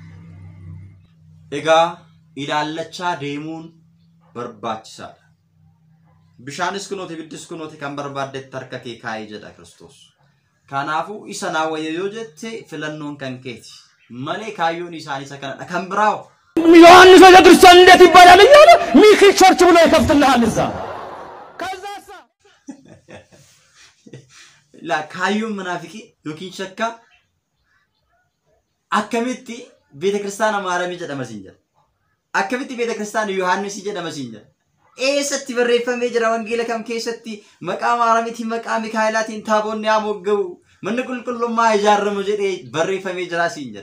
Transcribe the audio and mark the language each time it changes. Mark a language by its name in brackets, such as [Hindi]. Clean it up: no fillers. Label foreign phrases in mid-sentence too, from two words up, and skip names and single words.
[Oromo] Egaa ilaallachaa deemuun barbaachisaadha. Bishaanis kunooti biddis kunooti kan barbaaddetti harka kee kaayee jedha Kiristoos. Kanaafuu isa naawwayyo yoo jette filannoon kan keeti. Malee kaayyoon isaanii isa kanadha. Kan biraawo [Amharic] ዮሐንስ ቤተክርስቲያን እንዴት ይባላል እያለ ሚኪ ቸርች ብሎ ይከፍትልሃል እዛ። ከዛሳ [Oromo] la kaayyoon manaafiqii yookiin shakka akkamitti beetakiristaana Maariyaamii jedhama siin jedha. Akkamitti beetakiristaana Yohaannis jedhama siin jedha. Eessatti barreeffamee jira wangeela kam keessatti maqaa Maariyaamiitiin maqaa Mikaa'elaatiin taabonni haa moggaa'u manni qulqullummaa ijaaramu jedhee barreeffamee jira siin jedha.